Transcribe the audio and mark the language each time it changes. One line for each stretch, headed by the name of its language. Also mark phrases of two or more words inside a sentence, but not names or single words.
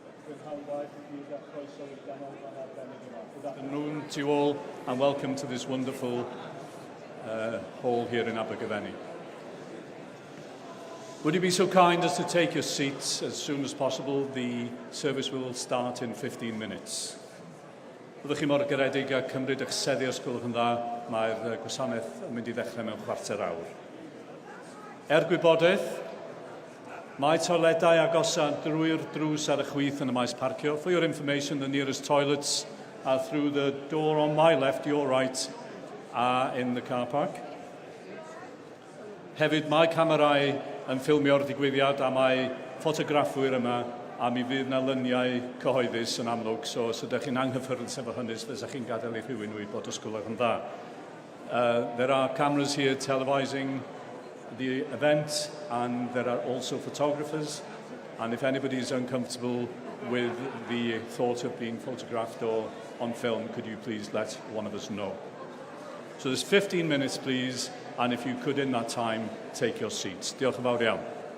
English: Afternoon to you all and welcome to this wonderful hall here in Abergavenny. Would you be so kind as to take your seats as soon as possible? The service will start in 15 minutes.
Welsh: Byddwch chi mor garedig a cymryd eich seddi os gwelwch yn dda, mae'r gwasanaeth yn mynd I ddechrau mewn chwarter awr. Gwybodaeth, mae toiledau agosau drwy'r drws ar y chwith yn y maes parcio.
English: For your information, the nearest toilets are through the door on my left, your right, are in the car park.
Welsh: Hefyd, mae camerau yn ffilmio'r digwyddiad a mae ffotograffwyr yma a mi fydd na lyniau cyhoeddus yn amlwg, so os ydych chi'n anghyffyrddus efo hynny, fysa chi'n gadael I rhywun wybod os gwelwch yn dda.
English: There are cameras here televising the event, and there are also photographers, and if anybody is uncomfortable with the thought of being photographed or on film, could you please let one of us know. So there's 15 minutes, please, and if you could in that time, take your seats.
Welsh: Diolch yn fawr iawn.